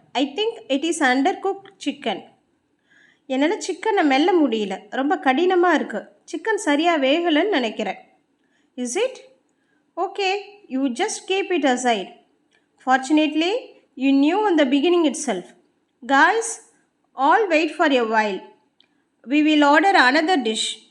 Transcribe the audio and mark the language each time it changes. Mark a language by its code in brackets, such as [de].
[en] I think it is undercooked chicken. [ta] என்னால் சிக்கனை மெல்ல முடியல, ரொம்ப கடினமாக இருக்குது. சிக்கன் சரியாக வேகலைன்னு நினைக்கிறேன். [en] Is it? Okay, you just keep it aside. Fortunately, you knew in the beginning itself. Guys, all wait for a while. We will order another dish.